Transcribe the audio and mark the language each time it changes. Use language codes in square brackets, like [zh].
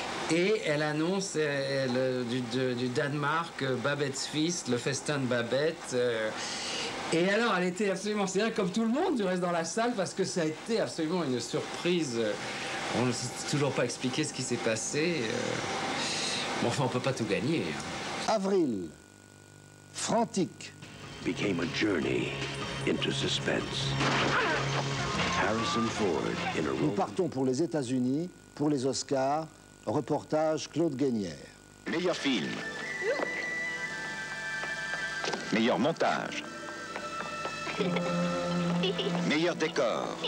[fr] Et elle annonce du Danemark, Babette's Feast, le festin de Babette. Et alors, elle était absolument... C'est là comme tout le monde, du reste dans la salle, parce que ça a été absolument une surprise. On ne sait toujours pas expliquer ce qui s'est passé. Bon, enfin, on ne peut pas tout gagner. Avril. Frantic. [en] Became a journey into suspense. Harrison Ford in a [fr] Nous [en] role. [fr] partons pour les États-Unis, pour les Oscars. Reportage Claude Guénière. Meilleur film. Meilleur montage. Meilleur décor.